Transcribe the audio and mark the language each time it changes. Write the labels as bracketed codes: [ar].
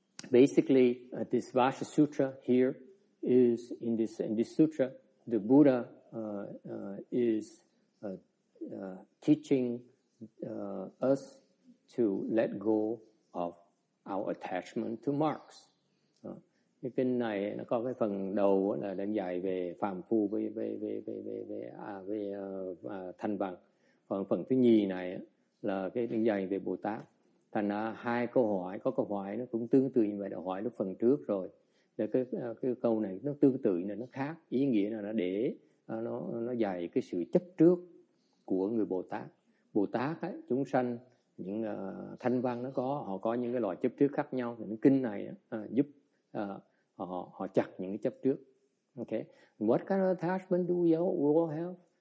[en] Basically, this Vajra Sutra here is, in this sutra, the Buddha is teaching us to let go of our attachment to marks. [vi] Cái kinh này nó có cái phần đầu là đang dạy về phàm phu về thanh văn, còn phần thứ nhì này là cái đang dạy về Bồ Tát. Thành ra hai câu hỏi, có câu hỏi nó cũng tương tự như vậy, đã hỏi lúc phần trước rồi. Để cái câu này nó tương tự này, nó khác, ý nghĩa là nó để nó dạy cái sự chấp trước của người Bồ Tát. Bồ Tát ấy, chúng sanh, những thanh văn họ có những cái loại chấp trước khác nhau, thì cái kinh này giúp họ chặt những cái chấp trước. [en] Okay, what kind of attachment do we all have?